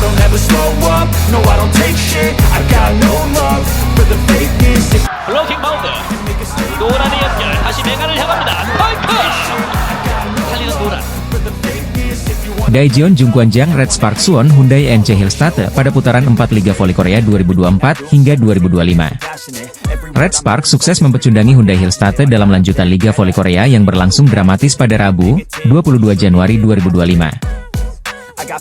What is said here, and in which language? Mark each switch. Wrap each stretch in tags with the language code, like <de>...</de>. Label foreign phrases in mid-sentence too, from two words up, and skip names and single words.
<en>never slow up, no I don't take shit. I got no love for the fakeness.</en> <ko>블로킹 바운드 노란의 연결 다시 맹간을 향합니다. 파이프 달리는 노란.</ko> <id>Daejeon Jungkwanjang Red Spark Suwon Hyundai NC Hillstate pada putaran 4 Liga Voli Korea 2024 hingga 2025. Red Spark sukses mempecundangi Hyundai Hillstate dalam lanjutan Liga Voli Korea yang berlangsung dramatis pada Rabu, 22 Januari 2025.</id>